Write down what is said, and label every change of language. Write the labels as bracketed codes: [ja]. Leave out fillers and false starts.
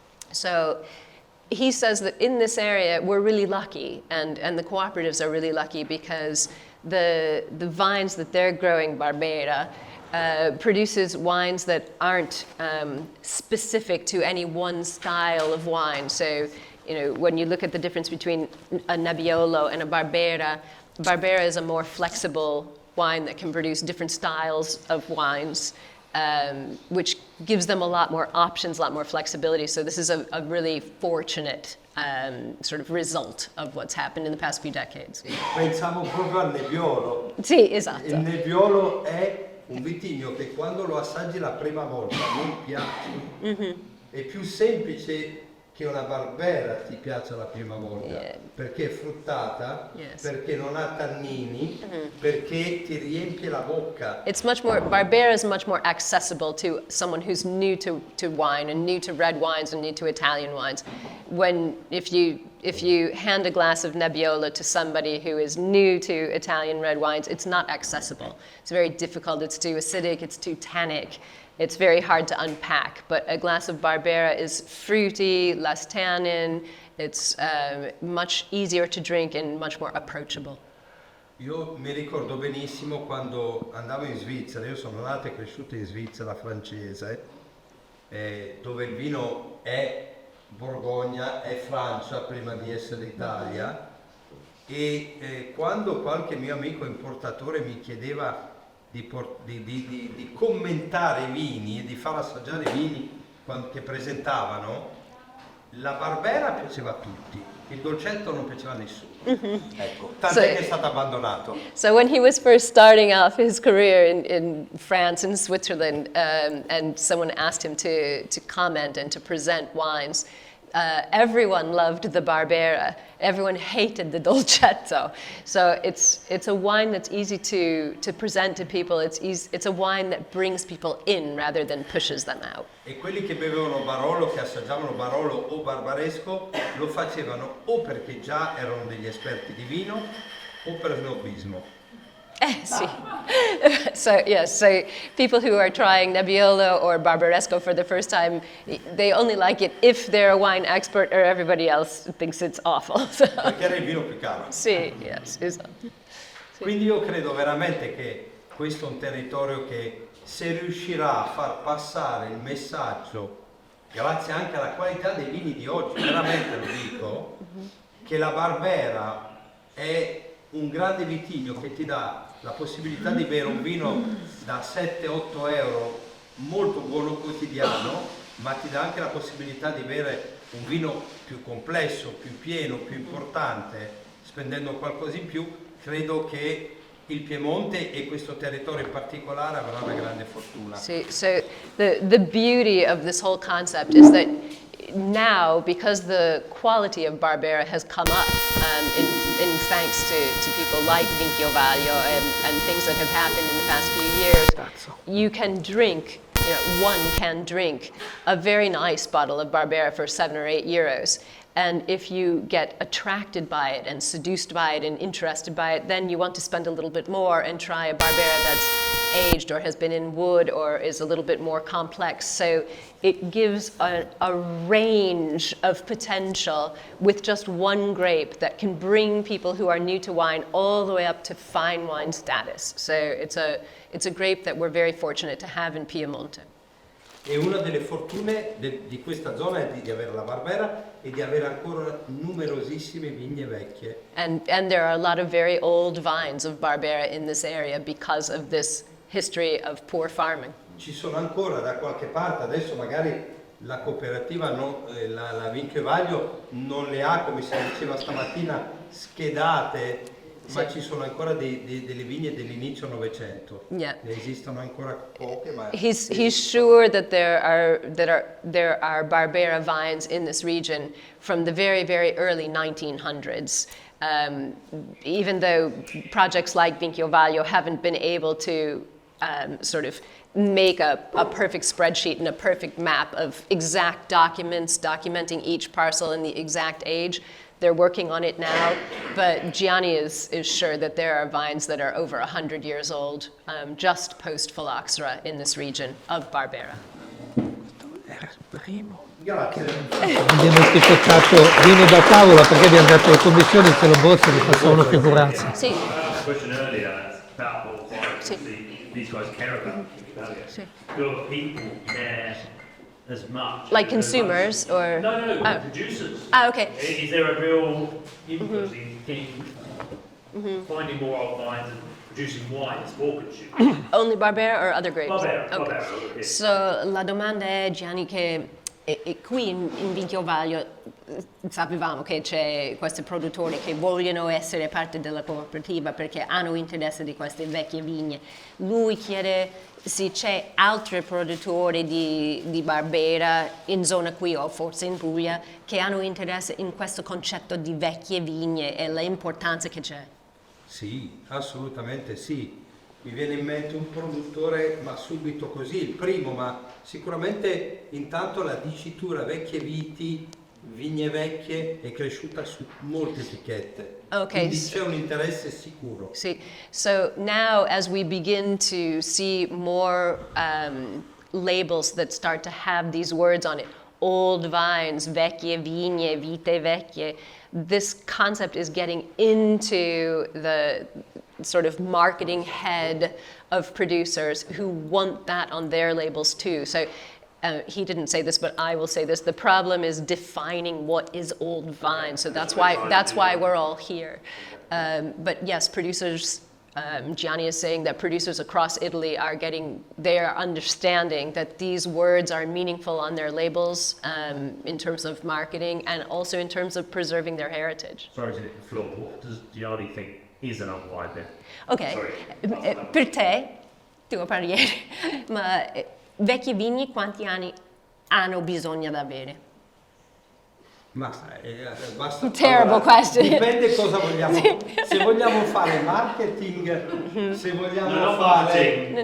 [en] So he says that in this area we're really lucky, and the cooperatives are really lucky because the vines that they're growing, Barbera, produces wines that aren't specific to any one style of wine. So, you know, when you look at the difference between a Nebbiolo and a Barbera, Barbera is a more flexible wine that can produce different styles of wines, which gives them a lot more options, a lot more flexibility. So this is a really fortunate sort of result of what's happened in the past few decades. [it] Pensavo proprio al Nebbiolo. Sì, esatto. Il Nebbiolo è un vitigno che quando lo assaggi la prima volta non piace. È più semplice che una Barbera ti piaccia la prima volta, perché è fruttata, perché non ha tannini, perché ti riempie la bocca. [en] It's much more, Barbera is much more accessible to someone who's new to wine and new to red wines and new to Italian wines. If you hand a glass of Nebbiolo to somebody who is new to Italian red wines, it's not accessible. It's very difficult, it's too acidic, it's too tannic. It's very hard to unpack, but a glass of Barbera is fruity, less tannin, it's much easier to drink and much more approachable. [it] Io mi ricordo benissimo quando andavo in Svizzera, io sono nato e cresciuto in Svizzera francese, dove il vino è Borgogna, è Francia prima di essere Italia, e quando qualche mio amico importatore mi chiedeva di commentare i vini e di far assaggiare i vini che presentavano, la Barbera piaceva a tutti, il dolcetto non piaceva a nessuno. Ecco, tant'è che è stato abbandonato. [en] So when he was first starting off his career in France and Switzerland, and someone asked him to comment and to present wines, everyone loved the Barbera. Everyone hated the Dolcetto. So it's a wine that's easy to present to people. It's a wine that brings people in rather than pushes them out. [it] E quelli che bevevano Barolo, che assaggiavano Barolo o Barbaresco, lo facevano o perché già erano degli esperti di vino o per snobismo. [en] See. So yes, so people who are trying Nebbiolo or Barbaresco for the first time, they only like it if they're a wine expert, or everybody else thinks it's awful. So. [it] Perché era il vino più caro. Sì, [en] yes, [it] esatto. Quindi io credo veramente che questo è un territorio che, se riuscirà a far passare il messaggio, grazie anche alla qualità dei vini di oggi, veramente lo dico, che la Barbera è un grande vitigno che ti dà la possibilità di bere un vino da 7-8 euro molto buono quotidiano, ma ti dà anche la possibilità di bere un vino più complesso, più pieno, più importante, spendendo qualcosa in più. Credo che il Piemonte e questo territorio in particolare avrà una grande fortuna. [en] So the beauty of this whole concept is that now, because the quality of Barbera has come up in thanks to people like Vinchio Vaglio and things that have happened in the past few years, you can drink, one can drink a very nice bottle of Barbera for 7 or 8 euros. And if you get attracted by it and seduced by it and interested by it, then you want to spend a little bit more and try a Barbera that's aged or has been in wood or is a little bit more complex. So it gives a range of potential with just one grape that can bring people who are new to wine all the way up to fine wine status. So it's a grape that we're very fortunate to have in Piedmont. [it] E una delle fortune di questa zona è di avere la Barbera e di avere ancora numerosissime vigne vecchie. [en] And there are a lot of very old vines of Barbera in this area because of this history of poor farming. [it] Ci sono ancora da qualche parte, adesso magari la cooperativa, la Vinchio Vaglio non le ha, come si diceva stamattina, schedate, ma ci sono ancora delle vigne dell'inizio Novecento. [en] Yeah. [it] Ne esistono ancora poche, ma [en] He's sure that there are Barbera vines in this region from the very, very early 1900s. Even though projects like Vinchio Vaglio haven't been able to sort of make a perfect spreadsheet and a perfect map of exact documents documenting each parcel and the exact age, they're working on it now, but Gianni is sure that there are vines that are over 100 years old, just post-phylloxera in this region of Barbera. [it] grazie. Abbiamo etichettato vino da tavola perché abbiamo dato le commissioni, se lo bozza li facciamo figurarsi. Sì. [en] A question earlier about what these guys care about. Do people care as much? Like consumers or? No, Oh. producers. Ah, okay. Is there a real input in finding more old vines and producing wines for consumers? Only Barbera or other grapes? Barbera, Okay. Barbera, okay. So [it] la domanda è, Gianni, che qui in Vinchio Vaglio sapevamo che c'è questi produttori che vogliono essere parte della cooperativa perché hanno interesse di queste vecchie vigne. Lui chiede se c'è altri produttori di Barbera in zona qui o forse in Puglia che hanno interesse in questo concetto di vecchie vigne e l'importanza che c'è. Sì, assolutamente sì. Mi viene in mente un produttore, ma subito così, il primo, ma sicuramente intanto la dicitura vecchie viti, vigne vecchie è cresciuta su molte etichette. [en] Okay. [it] Quindi c'è un interesse sicuro. [en] See, so now as we begin to see more labels that start to have these words on it, old vines, [it] vecchie vigne, vite vecchie, [en] this concept is getting into the sort of marketing head of producers who want that on their labels too. So he didn't say this, but I will say this. The problem is defining what is old vine. So that's why we're all here. But yes, producers, Gianni is saying that producers across Italy they are understanding that these words are meaningful on their labels in terms of marketing and also in terms of preserving their heritage. Sorry to hit the floor, but what does Gianni think is an old wine then? Ok, Sorry. [it] per te, tuo parere, ma vecchie vigne quanti anni hanno bisogno di avere? Ma basta. [en] Terrible question. [it] Dipende cosa vogliamo. Se vogliamo fare marketing, se vogliamo fare.